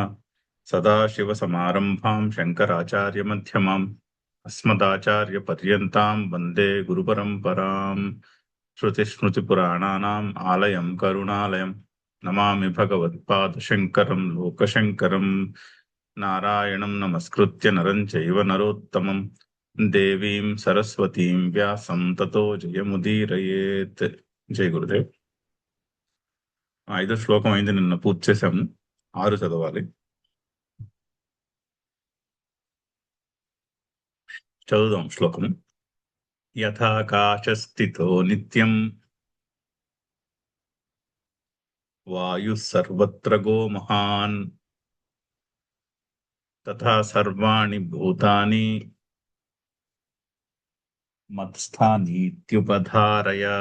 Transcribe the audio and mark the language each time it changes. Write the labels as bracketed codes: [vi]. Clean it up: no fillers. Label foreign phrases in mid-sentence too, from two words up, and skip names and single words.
[sa] सदाशिवसमारम्भां शङ्कराचार्यमध्यमाम् अस्मदाचार्यपर्यन्तां वन्दे गुरुपरम्पराम्। श्रुतिस्मृतिपुराणानाम् आलयं करुणालयम् नमामि भगवत्पादशङ्करं लोकशङ्करं। नारायणं नमस्कृत्य नरं चैव नरोत्तमं देवीं सरस्वतीं व्यासं ततो జయముదీరయేత్. [te] జై గురుదేవ్. 5వ శ్లోకం అయింది, నిన్న పూర్తి చేశాము. 6 చదవాలి. చదువుదాం శ్లోకం. [sa] యథాకాశస్థితో నిత్యం వాయుః సర్వత్ర గో మహాన్ తథా సర్వాణి భూతాని మత్స్థానీత్యుపధారయ.